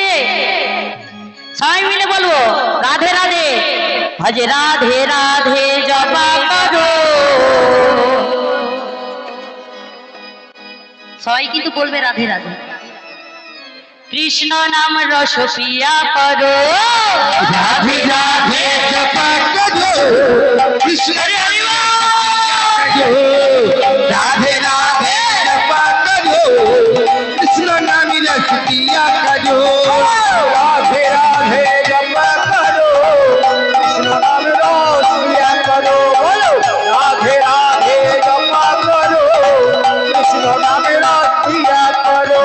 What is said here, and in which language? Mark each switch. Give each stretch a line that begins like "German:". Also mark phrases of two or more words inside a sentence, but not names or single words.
Bangla: সবাই মিলে বলবো, রাধে রাধে,
Hindi: भजे राधे राधे जपा करो।
Bangla: সবাই কিন্তু বলবে রাধে রাধে।
Hindi: कृष्ण नाम रस पिया करो, राधे राधे जपा करो, कृष्ण हरि राधे राधे जपा करो, कृष्ण नाम रस पिया करो, राधे राधे जपा करो, कृष्ण नाम रस पिया करो, बोलो राधे राधे जपा करो, कृष्ण नाम रस पिया करो।